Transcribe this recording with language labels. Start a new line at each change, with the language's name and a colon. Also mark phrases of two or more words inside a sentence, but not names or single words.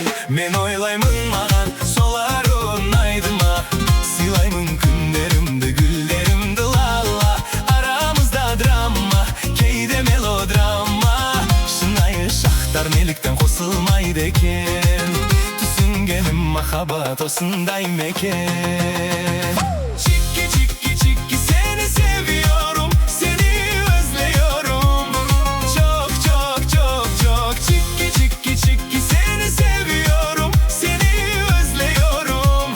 Kazakh: Мен ойлаймын, маған солар ұнайды ма, сыйлаймын күндерімді, гүлдерімді лала. Арамызда драма, кейде мелодрама, шынайы шақтар неліктен қосылмайды екен. Түсінгенім махаббат осындай мекен. Чики, чики, чики,
Turkish: seni seviyorum, seni özlüyorum. Çok, çok, çok, çok. Çiki, çiki, çiki, seni seviyorum, seni özlüyorum.